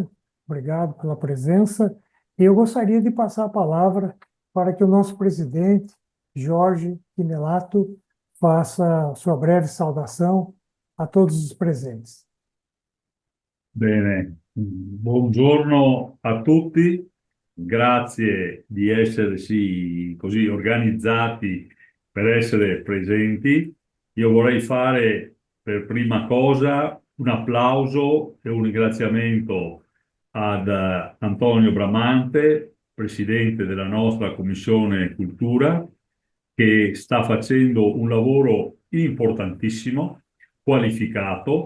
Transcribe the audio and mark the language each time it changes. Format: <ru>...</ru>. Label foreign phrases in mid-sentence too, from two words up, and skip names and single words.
<pt>Obrigado pela presença. E eu gostaria de passar a palavra para que o nosso presidente, Jorge Quinelato, faça sua breve saudação a todos os presentes.</pt> <it>Bene, buongiorno a tutti, grazie di essersi così organizzati per essere presenti. Io vorrei fare per prima cosa un applauso e un ringraziamento ad Antonio Bramante, presidente della nostra Commissione Cultura, che sta facendo un lavoro importantissimo, qualificato.</it>